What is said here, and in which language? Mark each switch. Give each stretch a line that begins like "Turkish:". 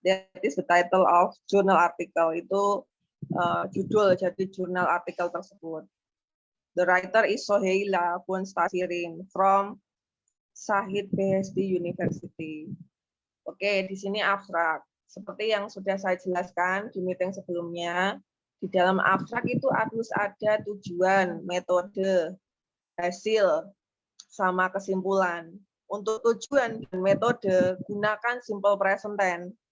English: That is the title of journal article.
Indonesian: Itu judul jadi jurnal artikel tersebut.
English: The writer is Soheila Bunstasirin from Shahid Beheshti University.
Indonesian: Oke, di sini abstrak. Seperti yang sudah saya jelaskan di meeting sebelumnya, di dalam abstrak itu harus ada tujuan, metode, hasil, sama kesimpulan. Untuk tujuan dan metode, gunakan simple present tense.